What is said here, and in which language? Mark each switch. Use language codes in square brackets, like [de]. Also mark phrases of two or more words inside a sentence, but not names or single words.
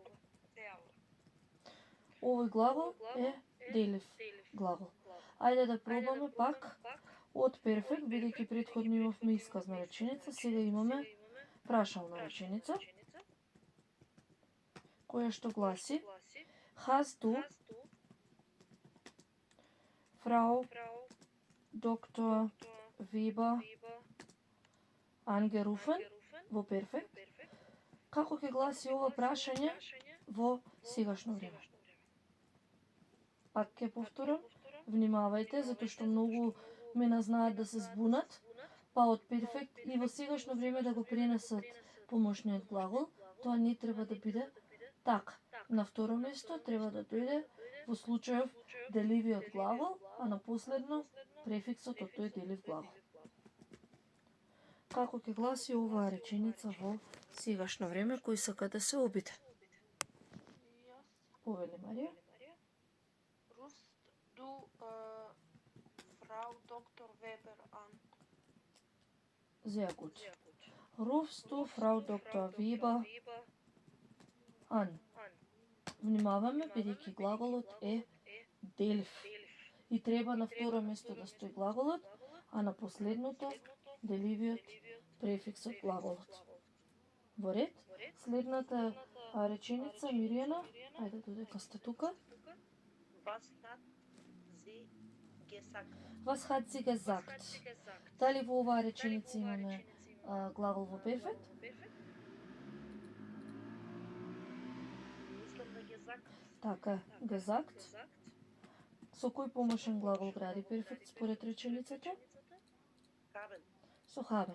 [mk] Овој глагол е делив глагол. Ајде да пробаме пак од перфект, бидејќи претходно имавме исказна реченица, сега имаме прашална реченица, која што гласи: [de] Hast du, Frau Dr. [mk] Weber, angerufen во перфект? Како ќе гласи ова прашање во сегашно време? Пак ќе повторам, внимавајте, затоа што многу мена знаат да се збунат, па од перфект и во сегашно време да го пренесат помошниот глагол, тоа не треба да биде така. На второ место треба да дојде во случајов деливиот глагол, а на последно префиксот од тој делив глагол. Како ќе гласи оваа реченица во сегашно време, кој сака да се обиде? Повели, Марија. [de] Rust du Frau Dr. Weber an. Sehr gut. Rufst du Frau Dr. Weber an? [mk] Внимаваме, бидејќи глаголот е делив. И треба на второ место да стои глаголот, а на последното деливиот префикс од глаголот. Во ред, следната реченица, Миријана, ајде додека сте тука. [de] Was hat sie gesagt? [mk] Дали во оваа реченица имаме глагол во перфект? Така, gesagt. Со кој помошен глагол гради перфект според реченицата? Со haben.